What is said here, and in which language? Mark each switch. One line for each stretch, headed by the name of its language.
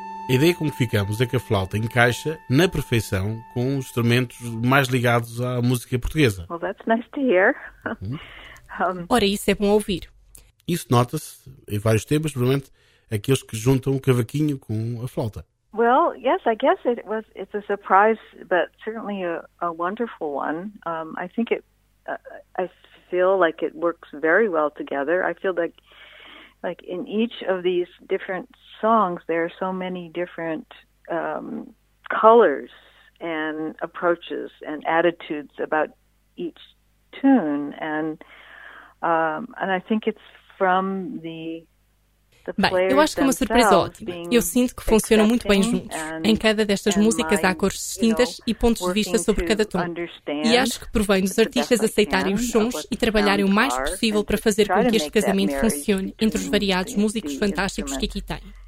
Portuguese: A ideia com que ficamos é que a flauta encaixa na perfeição com os instrumentos mais ligados à música portuguesa.
English: Well, that's nice to hear.
Portuguese: Ora, isso é bom ouvir. Isso nota-se em vários temas, provavelmente aqueles que juntam o cavaquinho com a flauta.
English: Well, yes, I guess it was. It's a surprise, but certainly a wonderful one. I think it. I feel like it works very well together. I feel like in each of these different songs, there are so many different colors and approaches and attitudes about each tune, and I think it's from the.
Portuguese: Bem, eu acho que é uma surpresa ótima. Eu sinto que funcionam muito bem juntos. Em cada destas músicas há cores distintas e pontos de vista sobre cada tom. E acho que provém dos artistas aceitarem os sons e trabalharem o mais possível para fazer com que este casamento funcione entre os variados músicos fantásticos que aqui têm.